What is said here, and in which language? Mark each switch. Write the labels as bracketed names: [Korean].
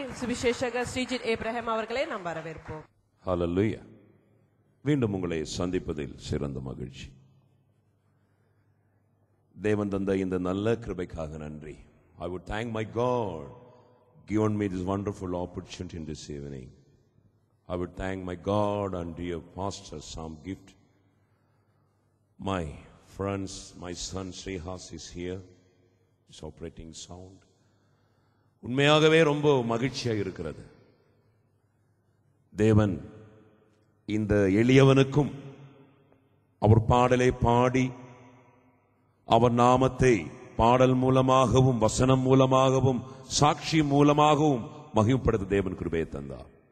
[Tamil] சுவிசேஷகர் Sreejith Abraham அவர்களை நாம் வரவேற்போம். [English] Hallelujah. [Tamil] மீண்டும் உங்களை சந்திப்பதில் சிறந்த மகிழ்ச்சி. தேவன் தந்த இந்த நல்ல கிருபைக்காக நன்றி. [English] I would thank my God given me this wonderful opportunity in this evening. I would thank my God and dear pastor Sam Gift. My friends, my son Srihas is here. He's operating sound. [Tamil] உண்மையாகவே ரொம்ப மகிழ்ச்சியாக இருக்கிறது. தேவன் இந்த எளியவனுக்கும் அவர் பாடலை பாடி அவர் நாமத்தை பாடல் மூலமாகவும் வசனம் மூலமாகவும் சாட்சி மூலமாகவும் மகிமைப்படுத்த தேவன் கிருபையை தந்தார்.